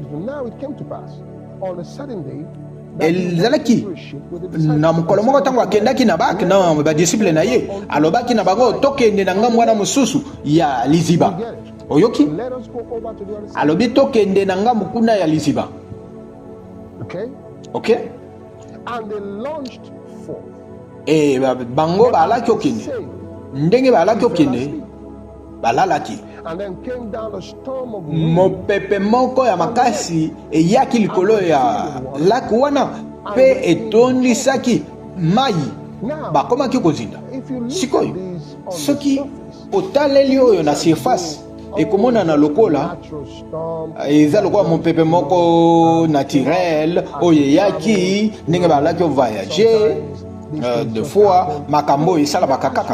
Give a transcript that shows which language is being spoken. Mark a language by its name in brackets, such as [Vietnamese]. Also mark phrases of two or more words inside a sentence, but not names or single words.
[Lingala] ezalaki na mokolo moko ntango akendaki na baki na badisciple na ye alobaki na bango tokende na ngambo wana mosusu ya liziba oyoki alobi tokende na ngambo kuna ya liziba. [English] Okay. And they launched forth. [Lingala] Bango balaki okende ndenge balaki okende balalaki [English] and then came down a storm of [Lingala] mopepe moko ya makasi eyaki likolo ya laki wana pe etondisaki mai bakomaki kozinda. Sikoyo soki otaleli oyo na surface ekomona na lokola eza lokola mopepe moko naturel oyo eyaki ndenge balaki voyager de fois makambo esala bakakaka.